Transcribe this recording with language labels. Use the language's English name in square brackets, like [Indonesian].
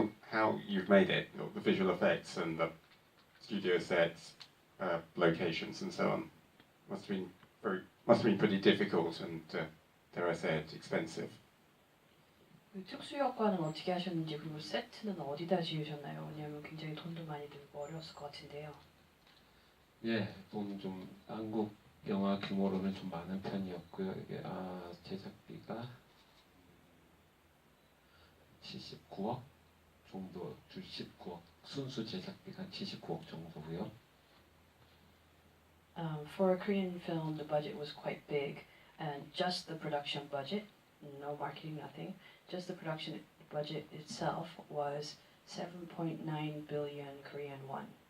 [English] how you've made it, the visual effects and the studio sets, locations and so on, must have been pretty difficult and dare I say it, expensive. [Korean] 그 특수 효과는 어떻게 하셨는지 그리고 세트는 어디다 지으셨나요? 왜냐하면 굉장히 돈도 많이 들고 어려웠을 것 같은데요. 예, 돈 좀 한국 영화 규모로는 좀 많은 편이었고요. 이게 제작비가 79억 정도, 19억 순수 제작비가 79억 정도고요. [English] For a Korean film, the budget was quite big, and just the production budget, no marketing, nothing, just the production budget itself was 7.9 billion Korean won.